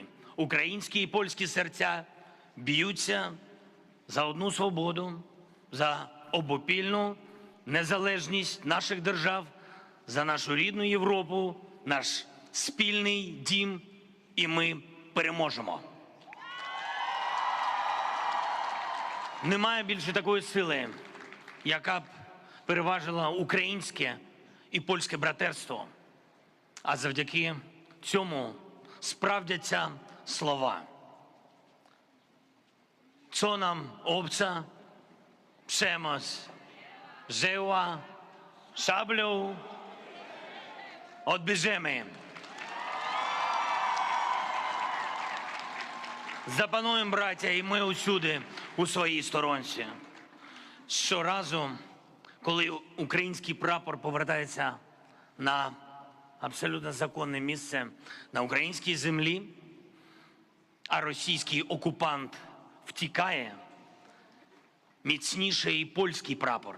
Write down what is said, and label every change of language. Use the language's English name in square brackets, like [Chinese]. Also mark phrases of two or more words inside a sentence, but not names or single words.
[Ukrainian] Українські і польські серця б'ються за одну свободу, за обопільну незалежність наших держав, за нашу рідну Європу, наш спільний дім, і ми переможемо. Немає більше такої сили, яка б переважила українське і польське братерство. А завдяки цьому справдяться слова. [Polish] Co nam obca, przemoc żyła, szablą odbierzemy. [Ukrainian] Запануємо, браття, і ми усюди у своїй сторонці. Щоразу, коли український прапор повертається на абсолютно законне місце на українській землі, а російський окупант втікає, міцніше і польський прапор.